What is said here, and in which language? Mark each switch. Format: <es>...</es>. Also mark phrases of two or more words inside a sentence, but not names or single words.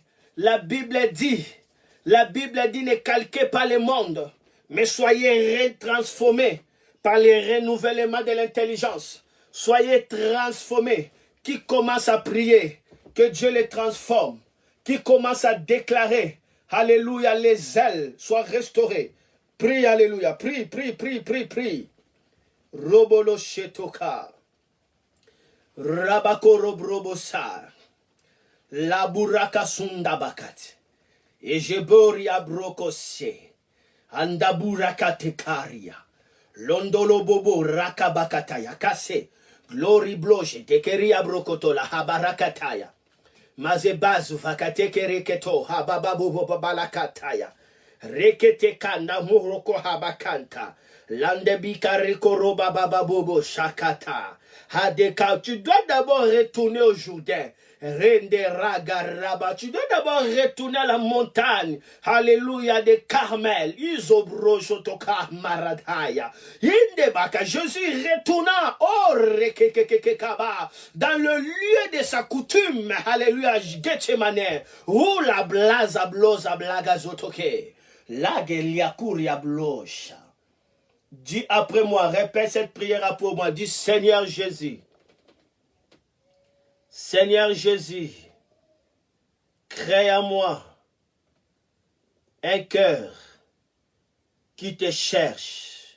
<fr>La Bible dit, ne calquez pas le monde, mais soyez retransformés par le renouvellement de l'intelligence. Soyez transformés. Qui commence à prier, que Dieu les transforme. Qui commence à déclarer, alléluia, les ailes soient restaurées. Prie, alléluia, prie, prie, prie, prie, prie. Robolo shetoka. Rabako robrobosa. La buraka sundabakat. Ejebori abrokose. Andaburaka tekaria. Londolo bobo rakabakataya. Kase. Glory bloche. Tekeria brokotola. Habarakataya. Mazebazu vakateke reketo. Habababu babalakataya. Rekete kanda muroko habakanta. Landebika rekoroba bababobo shakata. Hadeka, tu dois d'abord retourner au Jourdain. Rende ragaraba. Tu dois d'abord retourner à la montagne. Alléluia de Carmel. Isobrojotoka maradaya. Indebaka. Jésus retourna. Oh, rekekekekaba. Dans le lieu de sa coutume. Alléluia. Gethsemane. Où la blaza bloza blagazotoke. La geliakuria blosha. Dis après moi, répète cette prière pour moi. Dis Seigneur Jésus. Seigneur Jésus, crée en moi un cœur qui te cherche.</fr>